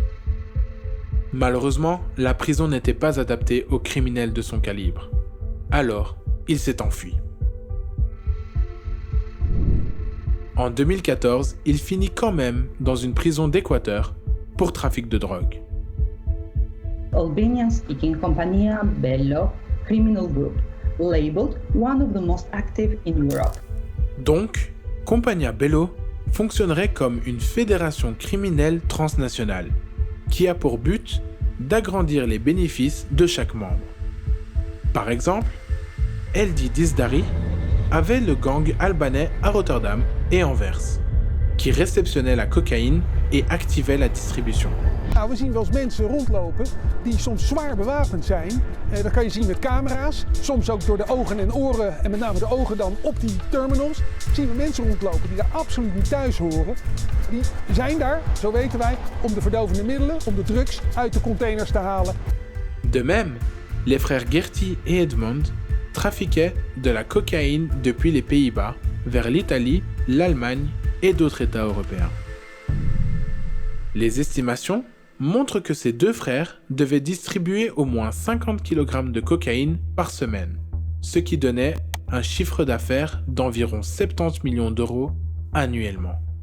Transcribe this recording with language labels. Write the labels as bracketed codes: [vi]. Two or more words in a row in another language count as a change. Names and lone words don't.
[fr] Malheureusement, la prison n'était pas adaptée aux criminels de son calibre. Alors, il s'est enfui. En 2014, il finit quand même dans une prison d'Équateur pour trafic de drogue. [en] Albanian-speaking Compagnia Bello criminal group, labeled one of the most active in Europe. [fr] Donc, Compagnia Bello fonctionnerait comme une fédération criminelle transnationale qui a pour but d'agrandir les bénéfices de chaque membre. Par exemple, Eldi Dizdari avait le gang albanais à Rotterdam et Anvers, qui réceptionnait la cocaïne et activait la distribution. [nl] We zien wel eens mensen rondlopen die soms zwaar bewapend zijn. Dat kan je zien met camera's, soms ook door de ogen en oren en met name de ogen dan op die terminals. Zien we mensen rondlopen die daar absoluut niet thuis horen. Die zijn daar, zo weten wij, om de verdovende middelen, om de drugs uit de containers te halen. [fr] De même, les frères Gertie et Edmond trafiquaient de la cocaïne depuis les Pays-Bas vers l'Italie, l'Allemagne et d'autres États européens. Les estimations montrent que ces deux frères devaient distribuer au moins 50 kg de cocaïne par semaine, ce qui donnait un chiffre d'affaires d'environ 70 millions d'euros annuellement.